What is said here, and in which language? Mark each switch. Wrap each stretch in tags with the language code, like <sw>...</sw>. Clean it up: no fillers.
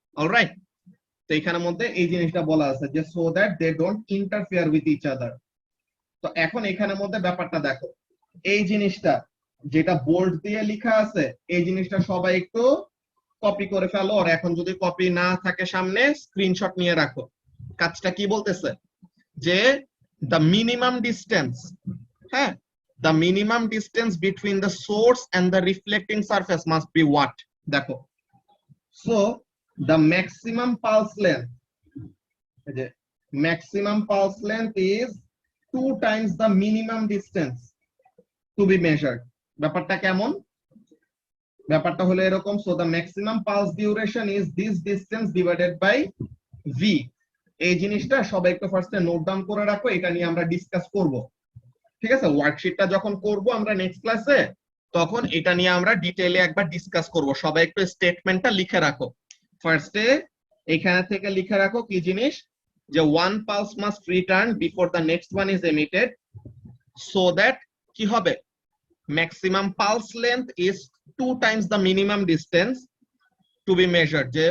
<en>alright,</en> <bn>তো এখানের মধ্যে এই জিনিসটা বলা আছে যে</bn> <en>So that they don't interfere with each other.</en> <bn>তো এখন এখানের মধ্যে ব্যাপারটা দেখো, এই জিনিসটা যেটা বোল্ড দিয়ে লেখা আছে, এই জিনিসটা সবাই একটু কপি করে ফেলো। আর এখন যদি কপি না থাকে সামনে, স্ক্রিনশট নিয়ে রাখো। কাজটা কি বলতেছে যে</bn> <en>the minimum distance, হ্যাঁ, the minimum distance between the source and the reflecting surface must be what?</en> <bn>দেখো,</bn> <en>so the maximum pulse length, the maximum pulse length is 2 times the minimum distance to be measured.</en> <bn>ব্যাপারটা কেমন, ব্যাপারটা হলো এরকম,</bn> <en>so the maximum pulse duration is this distance divided by v।</en> <bn>এই জিনিসটা সবাই একটু ফার্স্টে নোট ডাউন করে রাখো, এটা নিয়ে আমরা ডিসকাস করব। ঠিক আছে, ওয়ার্কশিটটা যখন করব আমরা নেক্সট ক্লাসে, তখন এটা নিয়ে আমরা ডিটেইলে একবার ডিসকাস করব। সবাই একটু স্টেটমেন্টটা লিখে রাখো। ফার্স্টে এখানে থেকে লিখে রাখো কি জিনিস, যে</bn> <en>one pulse must return before the next one is emitted so that</en> <bn>কি হবে,</bn> <en>Maximum pulse length is 2 times the minimum distance to be measured.</en>